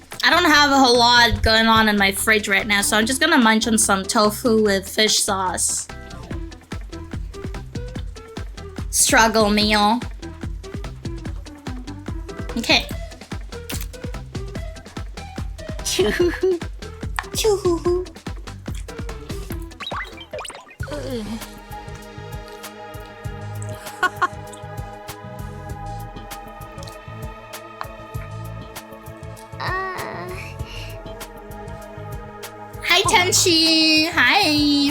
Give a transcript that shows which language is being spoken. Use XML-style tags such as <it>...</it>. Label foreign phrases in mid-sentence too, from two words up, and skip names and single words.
<en>don't have a whole lot going on in my fridge right now, so I'm just gonna munch on some tofu with fish sauce. Struggle meal. Okay. Choo-hoo-hoo. Choo-hoo-hoo. Hi, Tenchi. Hi.</en>